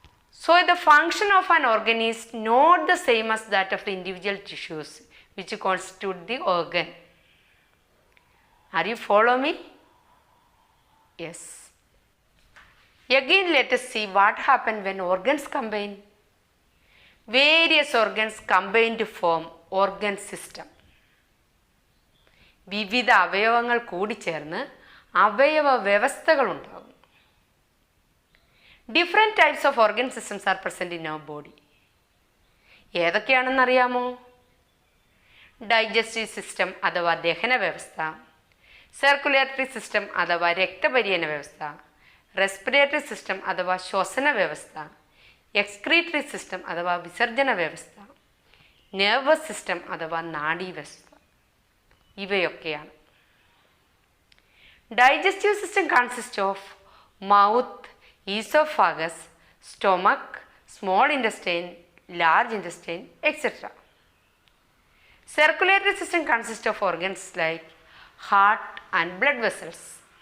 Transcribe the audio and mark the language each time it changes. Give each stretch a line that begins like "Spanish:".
English: So the function of an organ is not the same as that of the individual tissues which constitute the organ. Are you follow me? Yes. Again, let us see what happens when organs combine. Various organs combine to form organ system.
Malayalam: വിവിധ അവയവങ്ങൾ കൂടിച്ചേർന്ന് അവയവ വ്യവസ്ഥകൾ ഉണ്ടാകും.
English: Different types of organ systems are present in our body.
Malayalam: ഏതൊക്കെയാണെന്ന് അറിയാമോ? Digestive system അഥവാ ദഹന വ്യവസ്ഥ, സർക്കുലേറ്ററി സിസ്റ്റം അഥവാ രക്തപര്യന വ്യവസ്ഥ, റെസ്പിറേറ്ററി സിസ്റ്റം അഥവാ ശ്വസന വ്യവസ്ഥ, എക്സ്ക്രീറ്ററി സിസ്റ്റം അഥവാ വിസർജന വ്യവസ്ഥ, നെർവസ് സിസ്റ്റം അഥവാ നാഡീവ്യവസ്ഥ. ഇവയൊക്കെയാണ്.
English: Digestive system consist of mouth, esophagus, stomach, small intestine, large intestine, etc. Circulatory system consists of organs like heart and blood vessels.